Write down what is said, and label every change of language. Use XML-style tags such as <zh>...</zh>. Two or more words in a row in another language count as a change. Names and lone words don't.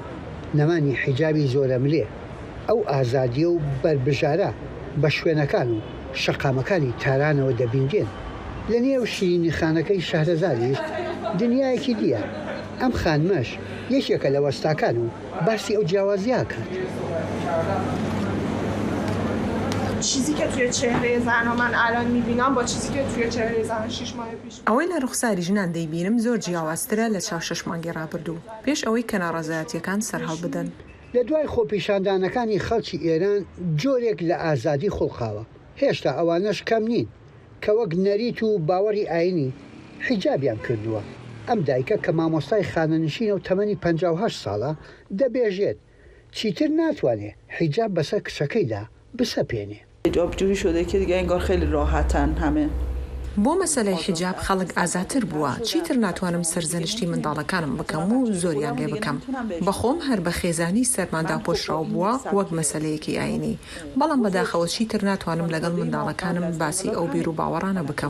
<ckb>نەمانی حیجابی زۆرە ملێ ئەو ئازادیە و بربژارە بە شوێنەکان و شەقامەکانی تارانەوە دەبیندێن. لە نێو شیرینی خانەکەی شەهرەزادیش دنیایەکی دیە. ئەم خانمەش یەکێکە لە وەستاکان و باسی ئەو جیاوازیە کات.</ckb> <fa>چیزی که توی چهره زن من الان میبینم با چیزی که توی چهره زن 6 ماه پیش</fa> <ckb>ئەوەی لە ڕوخساری ژنان دەیبینم زۆر جیاوازترە لە چاو 6 مانگی ڕابردوو پێش ئەوەی کە ناڕەزایەتیەکان سەرهەڵ بدەن. لە دوای خۆپیشاندانەکانی خەڵکی ئێران جۆرێک لە ئازادی خوڵقاوە. هێشتا ئەوانەش کەم نین کە وەک نەریت و باوەڕی ئاینی حیجابیان کردووە. ئەم دایکە کە مامۆستای خانەنشینە و تەمەنی 58 ساڵە دەبێژێت چیتر ناتوانێت حیجاب بەسەر کچەکەیدا بسەپێنێ.</ckb> <fa>حجابجویی شده که دیگه انگار خیلی راحتن همه.</fa> <ckb>بۆ مەسەلەی حیجاب خەڵک ئازاتر بووە چیتر ناتوانم سەرزەنشتی منداڵەکانم بکەم و زۆریان لێ بکەم. بەخۆم هەر بە خێزانی سەرماندا پۆشراو بووە وەک مەسەلەیەکی ئاینی، بەڵام بەداخەوە چیتر ناتوانم لەگەڵ منداڵەکانم باسی ئەو بیر و باوەڕانە بکەم.</ckb>